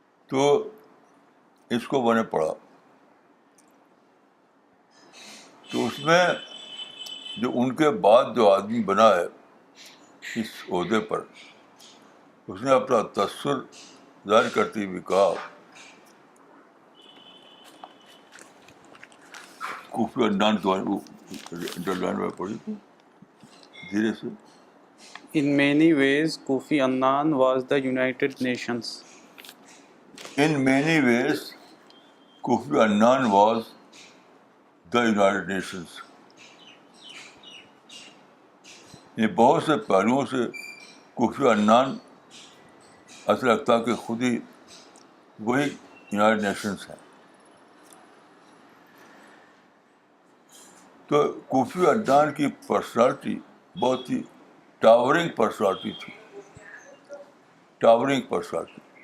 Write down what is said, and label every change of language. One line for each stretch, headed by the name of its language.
Urdu: تو اس کو میں نے پڑھا تو اس میں جو ان کے بعد جو آدمی بنا ہے اس عہدے پر، اس نے اپنا تاثر ظاہر کرتے ہوئے کہا، کوفی عنان کے بارے میں انڈرلائن میں پڑھی تھی دھیرے سے.
English: In many ways, Kofi Annan was the United Nations. In many ways, Kofi Annan was the United Nations.
Urdu: یہ بہت سے پہلوؤں سے کوفی عنان ایسا لگتا کہ خود ہی وہی یونائٹڈ نیشنز ہیں. تو کوفی عنان کی پرسنالٹی بہت ہی ٹاورنگ پرسنالٹی تھی، ٹاورنگ پرسنالٹی.